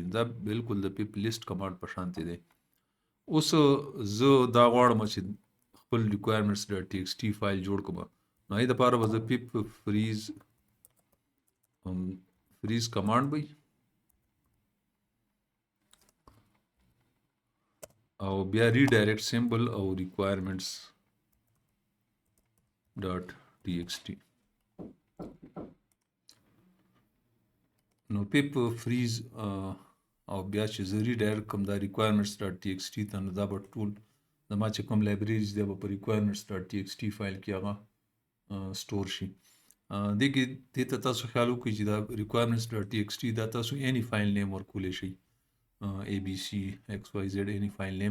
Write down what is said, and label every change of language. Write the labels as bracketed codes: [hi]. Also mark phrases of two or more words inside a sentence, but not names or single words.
[ps] دا بالکل د pip لیست کمانډ په شانتې دی. اوس زه دا غواړم چې خپل requirements.txt فایل جوړ کړم. نو هغې دپاره به زه [en] pip freeze [ps] کمانډ به او بیا ریډایرکټ سیمبل او requirements.txt. نو [en] pip freeze [ps] او بیا چې زه ریډایرکټ کړم دا requirements.txt ته نو دا به ټول زما چې کوم لایبرریز دی به په requirements.txt فایل کې هغه سټور شي. دې ته تاسو خیال وکړئ چې دا requirements.txt دا تاسو any فایل نیم ورکولی شئ ABC XYZ any فایل نیم.